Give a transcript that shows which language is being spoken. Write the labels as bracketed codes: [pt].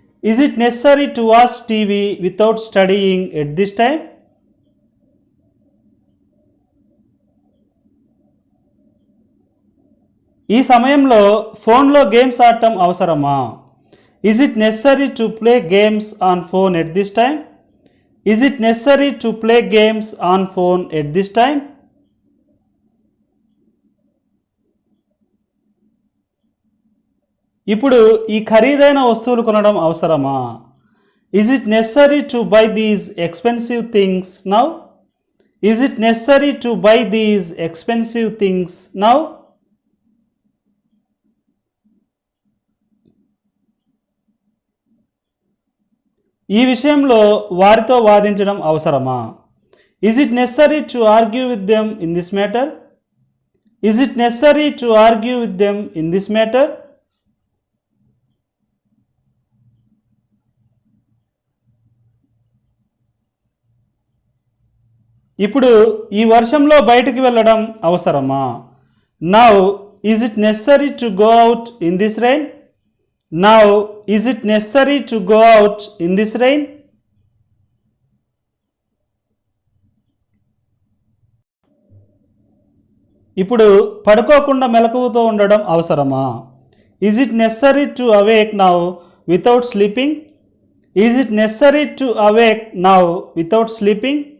[en] Is it necessary to watch TV without studying at this time? [te] ఈ సమయంలో ఫోన్లో games ఆడటం అవసరమా? [en] Is it necessary to play games on phone at this time? Is it necessary to play games on phone at this time? [te] ఇప్పుడు ఈ ఖరీదైన వస్తువులు కొనడం అవసరమా? [en] Is it necessary to buy these expensive things now? Is it necessary to buy these expensive things now? [te] ఈ విషయంలో వారితో వాదించడం అవసరమా? [en] Is it necessary to argue with them in this matter? Is it necessary to argue with them in this matter? [te] ఇప్పుడు ఈ వర్షంలో బయటికి వెళ్ళడం అవసరమా? [en] Now is it necessary to go out in this rain? Now, is it necessary to go out in this rain? [te] ఇప్పుడు పడుకోకుండా మెలకువతో ఉండడం అవసరమా? [en] Is it necessary to awake now without sleeping? Is it necessary to awake now without sleeping?